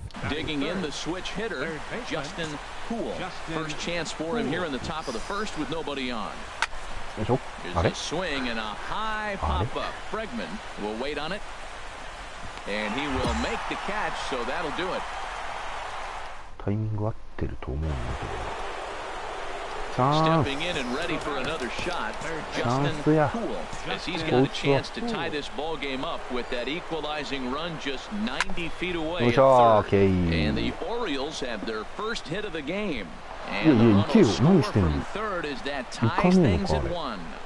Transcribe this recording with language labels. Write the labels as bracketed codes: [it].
[en] Digging in the switch hitter, Justin Poole. First chance for him here in the top of the first with nobody on. Here's a swing and a high pop-up. Bregman will wait on it. And he will make the catch, so that'll do it. [ja] タイミング合ってると思うんだけど。 [en] Stepping in and ready for another shot, Justin Poole, as he's got a chance to tie this ball game up with that equalizing run just 90 feet away at third. And the Orioles have their first hit of the game. And the run will score from third as that ties things at 1.